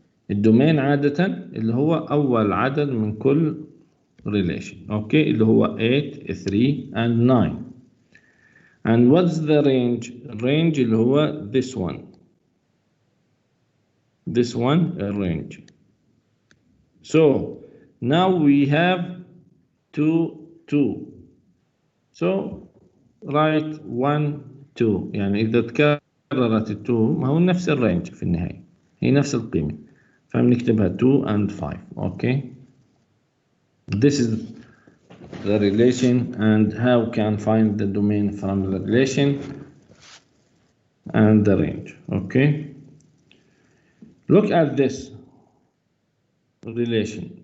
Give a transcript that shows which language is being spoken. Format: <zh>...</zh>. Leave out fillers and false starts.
<ar>الدومين عادة اللي هو أول عدد من كل relation.</ar> <en>Okay,</en> <ar>اللي هو</ar> <en>8, 3 and 9. And what's the range? Range</en> <ar>اللي هو</ar> <en>this one. This one a range. So now we have 2. So write 1 2.</en> <ar>يعني إذا تكررت 2 ما هو نفس الرينج في النهاية. هي نفس القيمة. فبنكتبها</ar> <en>2 and 5. Okay. This is the relation and how can find the domain from the relation and the range. Okay. Look at this relation.</en>